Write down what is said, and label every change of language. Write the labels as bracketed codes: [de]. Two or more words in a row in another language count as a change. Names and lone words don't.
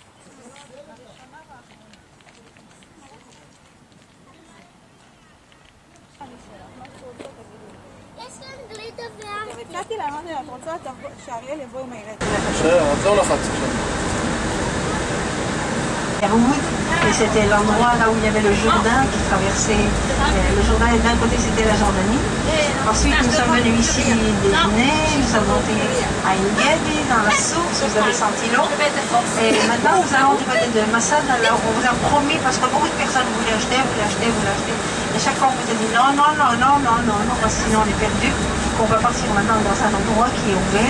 [he] קראתי לה, אמרתי לה, את רוצה שאריאל יבוא עם הילד. עזור לך קצת. [fr] Et c'était l'endroit là où il y avait le Jourdain qui traversait. Le Jourdain, d'un côté c'était la Jordanie. Ensuite nous sommes venus ici déjeuner, nous sommes montés à Engedi, dans la source, vous avez senti l'eau. Et maintenant nous allons du côté de Massad, alors on vous a promis, parce que beaucoup de personnes voulaient acheter, et chaque fois on vous a dit non, parce que sinon on est perdu, qu'on va partir maintenant dans un endroit qui est ouvert.